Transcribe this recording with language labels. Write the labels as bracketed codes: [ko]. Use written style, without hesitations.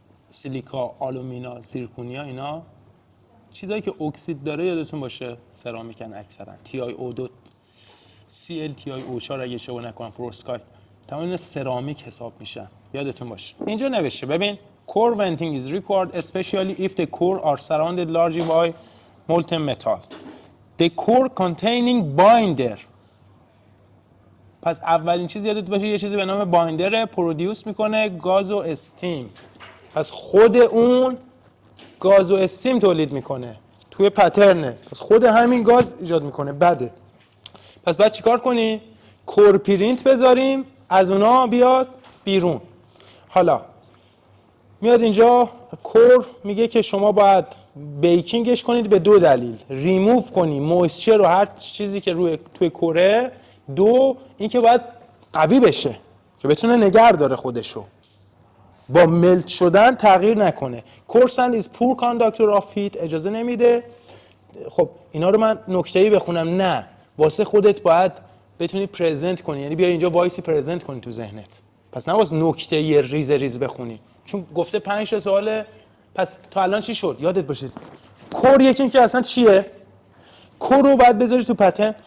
[fa] سیلیکا، آلومینا، زیرکونیا اینا چیزایی که اکسید داره یادتون باشه سرامیکن اکثرا. تی آی او 2 سی ال تی آی او 4 اگه اشتباه نکنم پروسکایت تمام اینا سرامیک حساب میشن یادتون باشه. اینجا نوشته ببین [en] core venting is required especially if the core are surrounded largely by molten metal. The core containing binder. [fa] پس اولین چیز یادت باشه یه چیزی به نام بایندر پرودیوس میکنه گاز و استیم. پس خود اون گاز و استیم تولید میکنه توی پترنه، پس خود همین گاز ایجاد میکنه. بده. پس باید چیکار کنی؟ کور پرینت بذاریم از اونا بیاد بیرون. حالا میاد اینجا کور میگه که شما باید بیکینگش کنید به 2 دلیل. ریموو کنی مویسچر و هر چیزی که توی کوره. 2 اینکه باید قوی بشه که بتونه نگه داره خودشو، با ملت شدن تغییر نکنه. [en] کورسند is poor conductor of heat [fa] اجازه نمیده. خب اینا رو من نکته‌ای بخونم؟ نه، واسه خودت باید بتونی پرزنت کنی، یعنی بیا اینجا وایسی پرزنت کنی تو ذهنت. پس نه واسه نکته ریز بخونی چون گفته 5 تا سواله. پس تا الان چی شد یادت باشه؟ کور یکی این که اصلا چیه؟ کور رو باید بذاری تو پترن.